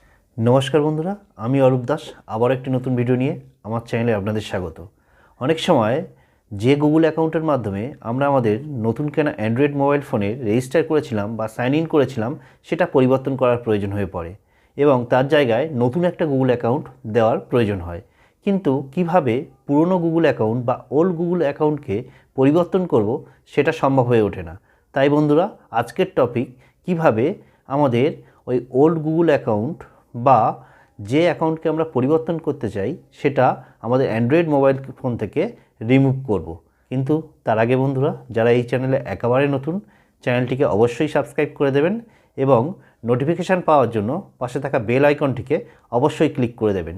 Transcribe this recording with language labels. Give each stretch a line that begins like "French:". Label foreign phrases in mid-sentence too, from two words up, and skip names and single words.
Bangla: নমস্কার বন্ধুরা আমি অরূপ দাস আবার এক নতুন ভিডিও নিয়ে আমার চ্যানেলে আপনাদের স্বাগত। অনেক সময় যে गुगल अ্যাকাউন্টের माध्यमे आमरा आमादेर नतून केना অ্যান্ড্রয়েড
English: mobile phone-e
Bangla: रेजिस्टार करेछिलाम बा साइन इन करेछिलाम सेटा परिवर्तन करार प्रयोजन हये पड़े एबं तार जायगाय नतून एकटा गुगल अ্যাকাউন্ট देওয়ার प्रयोजन हय। কিন্তু কিভাবে পুরানো गुगल अ্যাকাউন্ট बा
English: old Google
Bangla: अ্যাকাউন্টके परिवर्तन करब सेटा सम्भव हये ओठे ना। তাই বন্ধুরা আজকের টপিক কিভাবে আমাদের ওই
English: old Google
Bangla: अ্যাকাউন্ট বা যে অ্যাকাউন্টকে আমরা পরিবর্তন করতে চাই সেটা আমাদের অ্যান্ড্রয়েড মোবাইল ফোন থেকে রিমুভ করব। কিন্তু তার আগে বন্ধুরা যারা এই চ্যানেলে একেবারে নতুন চ্যানেলটিকে অবশ্যই সাবস্ক্রাইব করে দেবেন এবং নোটিফিকেশান পাওয়ার জন্য পাশে থাকা
English: bell icon-টিকে
Bangla: অবশ্যই ক্লিক করে দেবেন।